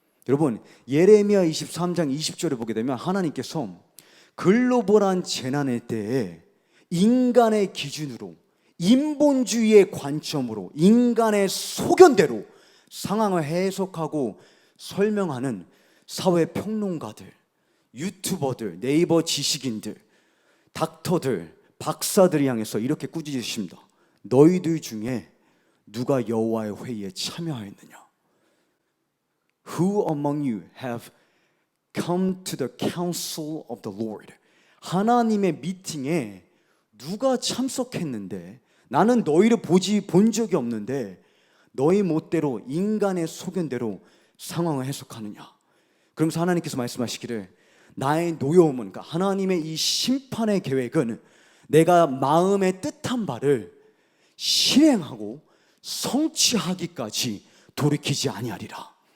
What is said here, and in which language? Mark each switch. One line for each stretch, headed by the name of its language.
Korean: 여러분, 예레미야 23장 20절을 보게 되면 하나님께서 글로벌한 재난의 때에 인간의 기준으로, 인본주의의 관점으로, 인간의 소견대로 상황을 해석하고 설명하는 사회평론가들, 유튜버들, 네이버 지식인들, 닥터들, 박사들을 향해서 이렇게 꾸짖으십니다. 너희들 중에 누가 여호와의 회의에 참여하였느냐?
English: Who among you have come to the council of the Lord?
Korean: 하나님의 미팅에 누가 참석했는데, 나는 너희를 본 적이 없는데 너희 멋대로 인간의 소견대로 상황을 해석하느냐? 그러면서 하나님께서 말씀하시기를 나의 노여움은, 그러니까 하나님의 이 심판의 계획은 내가 마음에 뜻한 바를 실행하고 성취하기까지 돌이키지 아니하리라.